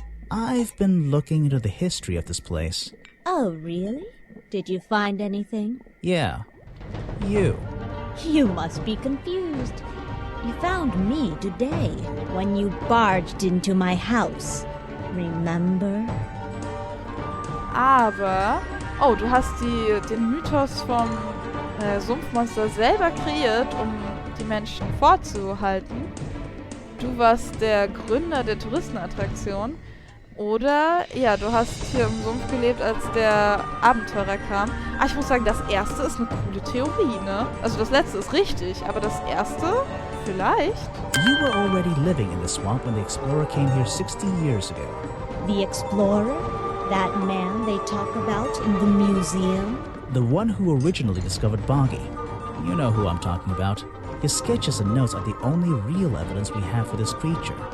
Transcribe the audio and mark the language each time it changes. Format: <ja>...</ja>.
<en>I've been looking into the history of this place. Oh, really? Did you find anything? Yeah. You. You must be confused. You found me today when you barged into my house. Remember?</en> <de>Aber, oh, du hast den Mythos vom Sumpfmonster selber kreiert, um die Menschen vorzuhalten. Du warst der Gründer der Touristenattraktion. Oder, ja, du hast hier im Sumpf gelebt, als der Abenteurer kam. Ah, ich muss sagen, das erste ist eine coole Theorie, ne? Also das letzte ist richtig, aber das erste, vielleicht?</de> <en>You were already living in the swamp when the explorer came here 60 years ago. The explorer? That man they talk about in the museum? The one who originally discovered Boggy. You know who I'm talking about. His sketches and notes are the only real evidence we have for this creature.</en>